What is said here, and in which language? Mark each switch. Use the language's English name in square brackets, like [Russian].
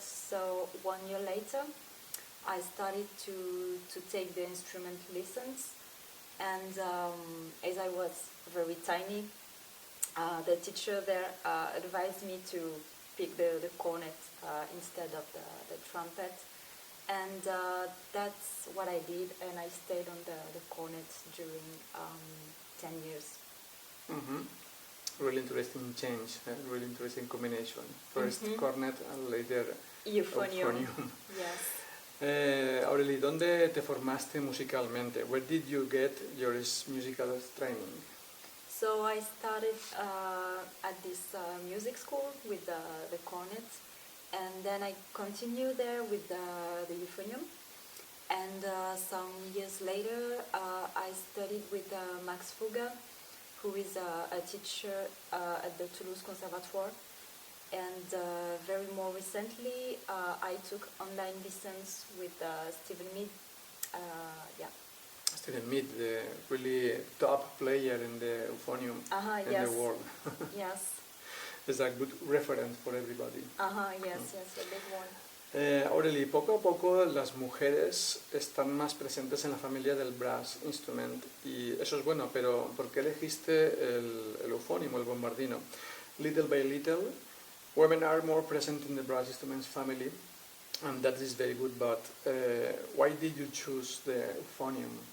[English] So 1 year later I started to take the instrument lessons, and as I was very tiny, the teacher there advised me to pick the cornet instead of the trumpet, and that's what I did, and I stayed on the cornet during 10 years. Really interesting change, really interesting combination. First cornet and later euphonium. Yes. [Spanish] Aurélie, ¿dónde te formaste musicalmente? [English] Where did you get your musical training? So I started at this music school with the cornet, and then I continued there with the euphonium. And some years later, I studied with Max Fuga, who is a teacher at the Toulouse Conservatoire. And very more recently, I took online lessons with Stephen Mead. Yeah. Stephen Mead, the really top player in the euphonium in yes. the world. Yes. It's a good reference for everybody. Yes, a big one. [Spanish] Aurelie, poco a poco las mujeres están más presentes en la familia del [English] brass instrument [Spanish] y eso es bueno, pero ¿por qué elegiste el euphonium, el bombardino? [English] Little by little, women are more present in the brass instruments family, and that is very good, but why did you choose the euphonium?